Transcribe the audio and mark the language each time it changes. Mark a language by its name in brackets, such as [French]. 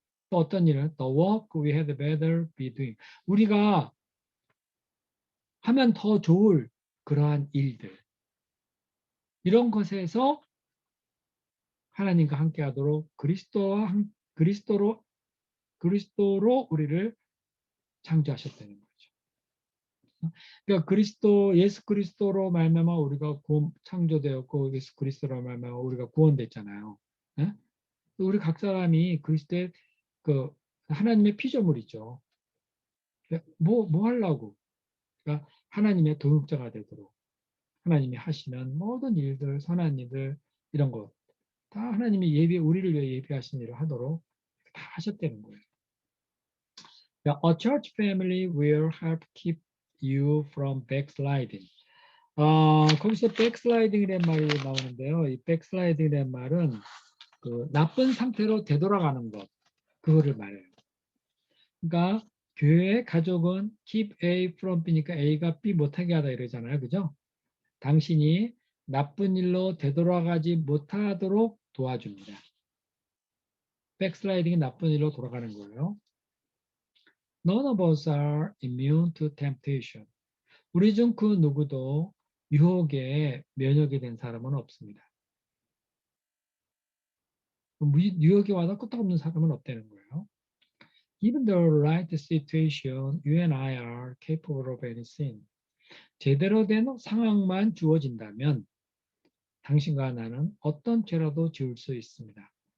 [Korean] 또 어떤 일은 [English] the work we had better be doing. [Korean] 우리가 하면 더 좋을 그러한 일들. 이런 것에서 하나님과 함께하도록 그리스도로 우리를 창조하셨다는 거죠. 그러니까 예수 그리스도로 말미암아 우리가 창조되었고 예수 그리스도로 말미암아 우리가 구원됐잖아요. 네? 우리 각 사람이 그리스도의 하나님의 피조물이죠. 뭐 하려고? 그러니까 하나님의 동역자가 되도록 하나님이 하시는 모든 일들, 선한 일들 이런 거 다 하나님이 우리를 위해 예비하신 일을 하도록 다 하셨다는 거예요. [English] A church family will help keep you from backsliding. [Korean] 거기서 backsliding이라는 말이 나오는데요. 이 backsliding이라는 말은 나쁜 상태로 되돌아가는 것, 그거를 말해요. 그러니까 교회의 가족은 [English] keep A from B [Korean] 니까 A가 B 못하게 하다 이러잖아요. 그죠? 당신이 나쁜 일로 되돌아가지 못하도록 도와줍니다. backsliding이 나쁜 일로 돌아가는 거예요. [English] None of us are immune to temptation. [Korean] 우리 중 그 누구도 유혹에 면역이 된 사람은 없습니다. 유혹이 와도 끄떡없는 사람은 없다는 거예요. [English] Given the right situation, you and I are capable of any sin. [Korean] 제대로 된 상황만 주어진다면 당신과 나는 어떤 죄라도 지을 수 있습니다.